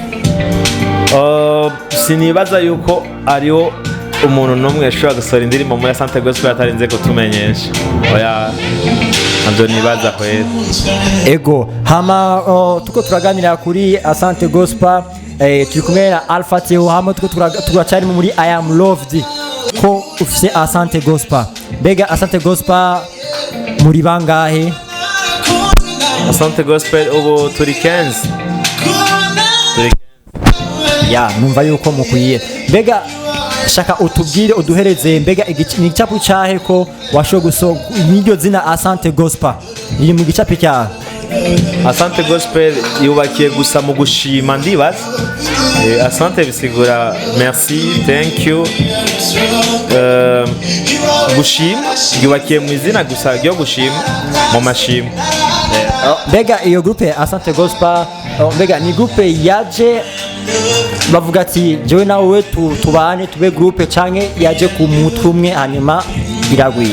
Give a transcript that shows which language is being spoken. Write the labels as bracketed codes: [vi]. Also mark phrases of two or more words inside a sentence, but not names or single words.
[rn] Sinibaza yuko ariho umuntu n'umwe ashobora gusohora indirimbo muri Asante Gospel atarinze kutumenyesha. Oya, ntabyo nibaza kwera. Ego hama tuko turaganira kuri Asante Gospel, turi kumwe na Alphatheo, hama tuko turacari muri [en] I am loved [rn] ko ufise Asante Gospel. Mbega Asante Gospel muri bangahe? Asante Gospel ubu turi 15. Ya numva yuko mukwiye. Mbega shaka utubwire uduhereze, mbega ni igicapu cyahe ko washoboye gusohoka n'iryo zina Asante Gospel iri mu gicapu cyahe? Asante Gospel yubakiye gusa mu gushima ndibaza. Asante bisigura merci, [en] thank you. [rn] Gushima yubakiye mu izina gusa ryo gushima mu mashima. Mbega iyo groupe Asante Gospel, mbega ni groupe yaje bavuga ati jewe nawe tubane tube groupe canke yaje ku mutwe umwe hanyuma biragwira?